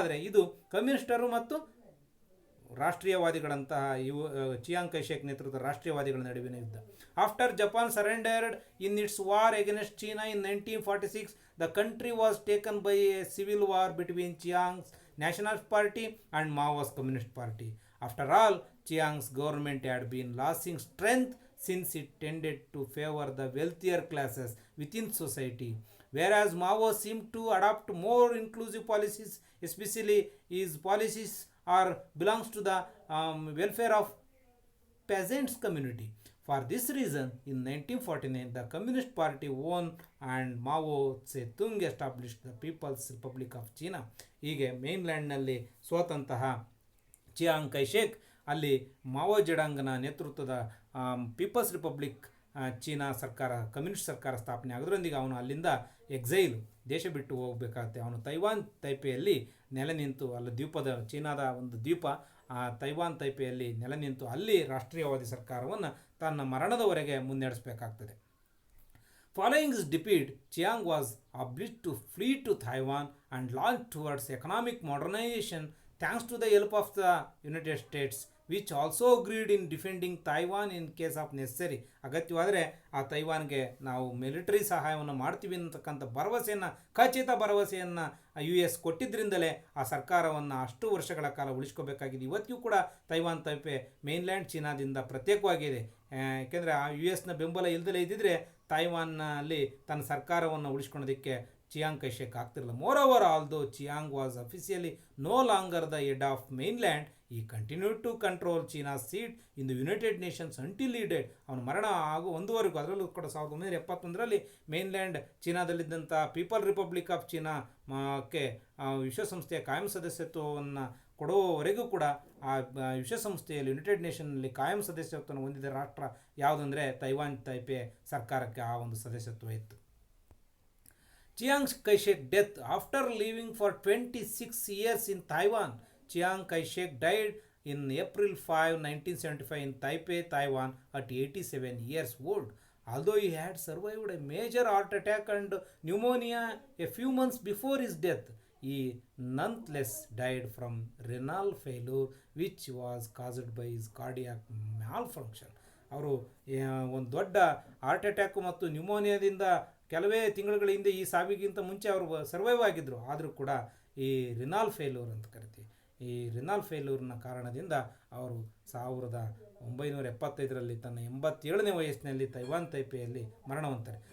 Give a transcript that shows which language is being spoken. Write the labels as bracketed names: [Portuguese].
[Kannada] ಆದರೆ ಇದು ಕಮ್ಯುನಿಸ್ಟರು ಮತ್ತು ರಾಷ್ಟ್ರೀಯವಾದಿಗಳಂತಹ ಚಿಯಾಂಗ್ ಕೈಶೆಕ್ ನೇತೃತ್ವದ ರಾಷ್ಟ್ರೀಯವಾದಿಗಳ ನಡುವಿನ ಯುದ್ಧ. [English] After Japan surrendered in its war against China in 1946, the country was taken by a civil war between Chiang's national party and Mao's communist party. After all, Chiang's government had been losing strength since it tended to favor the wealthier classes within society, whereas Mao seemed to adopt more inclusive policies, especially his policies belongs to the welfare of peasants community. For this reason, in 1949, the Communist Party won and Mao Zedong established the People's Republic of China. [Kannada] ಹೀಗೆ ಮೇನ್ಲ್ಯಾಂಡ್ನಲ್ಲಿ ಸೋತಂತಹ Chiang ಕೈಶೆಕ್ ಅಲ್ಲಿ Mao ಜೆಡಾಂಗನ ನೇತೃತ್ವದ people's republic China ಸರ್ಕಾರ, communist ಸರ್ಕಾರ ಸ್ಥಾಪನೆ ಆಗೋದ್ರೊಂದಿಗೆ ಅವನು ಅಲ್ಲಿಂದ exile, ದೇಶ ಬಿಟ್ಟು ಹೋಗಬೇಕಾಗುತ್ತೆ. ಅವನು ತೈವಾನ್ ತೈಪೆಯಲ್ಲಿ ನೆಲೆ ನಿಂತು, ಅಲ್ಲಿ ದ್ವೀಪದ ಚೀನಾದ ಒಂದು ದ್ವೀಪ ತೈವಾನ್ ತೈಪೆಯಲ್ಲಿ ನೆಲೆ ನಿಂತು ಅಲ್ಲಿ ರಾಷ್ಟ್ರೀಯವಾದಿ ಸರ್ಕಾರವನ್ನು ತನ್ನ ಮರಣದವರೆಗೆ ಮುನ್ನಡೆಸಬೇಕಾಗ್ತದೆ. [English] Following his defeat, Chiang was obliged to flee to Taiwan and launch towards economic modernization thanks to the help of the United States, which also agreed in defending Taiwan in case of necessary. [Kannada] ಅಗತ್ಯವಾದರೆ ಆ ತೈವಾನ್ಗೆ ನಾವು military ಸಹಾಯವನ್ನು ಮಾಡ್ತೀವಿ ಅಂತಕ್ಕಂಥ ಖಚಿತ ಭರವಸೆಯನ್ನು US ಕೊಟ್ಟಿದ್ದರಿಂದಲೇ ಆ ಸರ್ಕಾರವನ್ನು ಅಷ್ಟು ವರ್ಷಗಳ ಕಾಲ ಉಳಿಸ್ಕೋಬೇಕಾಗಿದೆ. ಇವತ್ತಿಗೂ ಕೂಡ ತೈವಾನ್ ತೈಪೆ ಮೇನ್ಲ್ಯಾಂಡ್ ಚೀನಾದಿಂದ ಪ್ರತ್ಯೇಕವಾಗಿದೆ. ಯಾಕೆಂದರೆ ಆ US ಬೆಂಬಲ ಇಲ್ಲದಲೇ ಇದ್ದಿದ್ರೆ ತೈವಾನ್ನಲ್ಲಿ ತನ್ನ ಸರ್ಕಾರವನ್ನು ಉಳಿಸ್ಕೊಳ್ಳೋದಕ್ಕೆ ಚಿಯಾಂಗ್ ಕೈಶೆಕ್ ಆಗ್ತಿರಲಿಲ್ಲ. [English] Moreover, although Chiang was officially no longer the head of mainland, he continued to control China's seat in the United Nations until he dead. [Kannada] ಅವನ ಮರಣ ಒಂದುವರೆಗೂ, ಅದರಲ್ಲೂ ಕೂಡ 1971ರಲ್ಲಿ ಮೇನ್ಲ್ಯಾಂಡ್ ಚೀನಾದಲ್ಲಿದ್ದಂಥ ಪೀಪಲ್ ರಿಪಬ್ಲಿಕ್ ಆಫ್ ಚೀನಾಕ್ಕೆ ವಿಶ್ವಸಂಸ್ಥೆಯ ಕಾಯಂ ಸದಸ್ಯತ್ವವನ್ನು ಕೊಡುವವರೆಗೂ ಕೂಡ ಆ ವಿಶ್ವಸಂಸ್ಥೆಯಲ್ಲಿ ಯುನೈಟೆಡ್ ನೇಷನ್ನಲ್ಲಿ ಕಾಯಂ ಸದಸ್ಯತ್ವವನ್ನು ಹೊಂದಿದ ರಾಷ್ಟ್ರ ಯಾವುದಂದರೆ ತೈವಾನ್ ತೈಪೆ ಸರ್ಕಾರಕ್ಕೆ ಆ ಒಂದು ಸದಸ್ಯತ್ವ ಇತ್ತು. [English] Chiang Kai-shek death. After living for 26 years in Taiwan, Chiang Kai-shek died in April 5, 1975 in Taipei, Taiwan at 87 years old. Although he had survived a major heart attack and pneumonia a few months before his death, he nonetheless died from renal failure which was caused by his cardiac malfunction. [Kannada] ಅವರು ಒಂದು ದೊಡ್ಡ heart attack ಮತ್ತು ನ್ಯೂಮೋನಿಯಾದಿಂದ ಕೆಲವೇ ತಿಂಗಳುಗಳ ಹಿಂದೆ ಈ ಸಾವಿಗಿಂತ ಮುಂಚೆ ಅವರು ಸರ್ವೈವ್ ಆಗಿದ್ದರು. ಆದರೂ ಕೂಡ ಈ ರಿನಾಲ್ ಫೇಲ್ಯೂರ್ ಅಂತ ಕರಿತೀವಿ, ಈ ರಿನಾಲ್ ಫೇಲ್ಯೂರ್ನ ಕಾರಣದಿಂದ ಅವರು 1975ರಲ್ಲಿ ತನ್ನ 87ನೇ ವಯಸ್ಸಿನಲ್ಲಿ ತೈವಾನ್ ತೈಪೆಯಲ್ಲಿ ಮರಣವಂತಾರೆ.